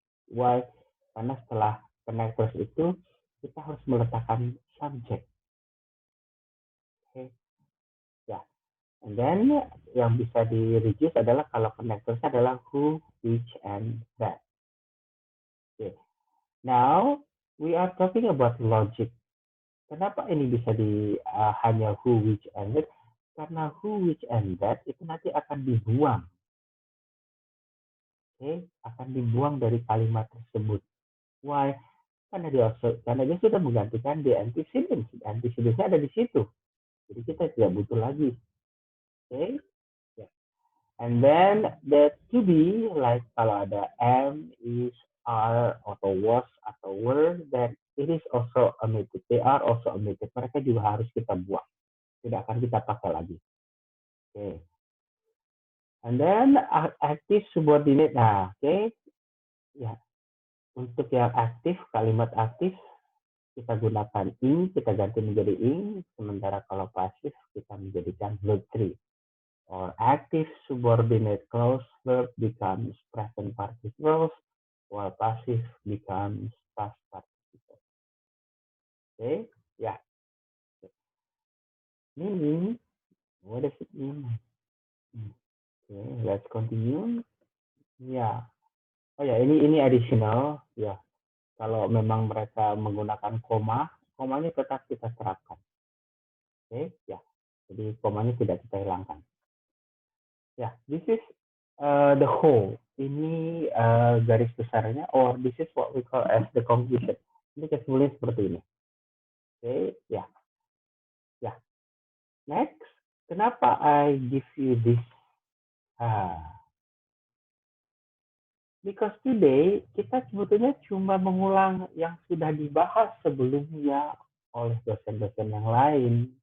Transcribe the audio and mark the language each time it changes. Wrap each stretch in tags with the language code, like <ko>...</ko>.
<id>Why? Karena setelah connectors itu, kita harus meletakkan subject. Okay. Ya.</id> <en>And then,</en> <id>yang bisa di-reduce adalah kalau connectors adalah who, which, and that.</id> <en>Okay. Now, we are talking about logic.</en> <id>Kenapa ini bisa hanya who, which, and that? Karena who, which, and that itu nanti akan dibuang. akan dibuang dari kalimat tersebut. Why? Karena dia sudah menggantikan the antecedent. Antecedentnya ada di situ. Jadi kita tidak butuh lagi.</id> <en>Yeah. And then the to be, like</en> <id>kalau ada</id> <en>am, is, are, atau was, atau were, then it is also omitted. They are also omitted.</en> <id>Mereka juga harus kita buang. Tidak akan kita pakai lagi.</id> <en>And then active subordinate. Nah, ya.</en> <id>Untuk yang aktif, kalimat aktif kita gunakan ing, kita ganti menjadi ing. Sementara kalau pasif kita menjadikan verb 3.</id> <en>Or active subordinate clause verb becomes present participle, while passive becomes past participle. Yeah. Meaning, what does it mean? Let's continue. Ya. Oh ya, ini additional. Ya.</en> <id>Kalau memang mereka menggunakan komanya tetap kita terapkan. Ya. Jadi komanya tidak kita hilangkan.</id> <en>Ya, this is the whole.</en> <id>Ini garis besarnya,</id> <en>or this is what we call as the conclusion.</en> <id>Ini kesimpulannya seperti ini. Ya.</id> <en>Next,</en> <id>kenapa</id> <en>I give you this? Because today</en> <id>kita sebetulnya cuma mengulang yang sudah dibahas sebelumnya oleh dosen-dosen yang lain.</id>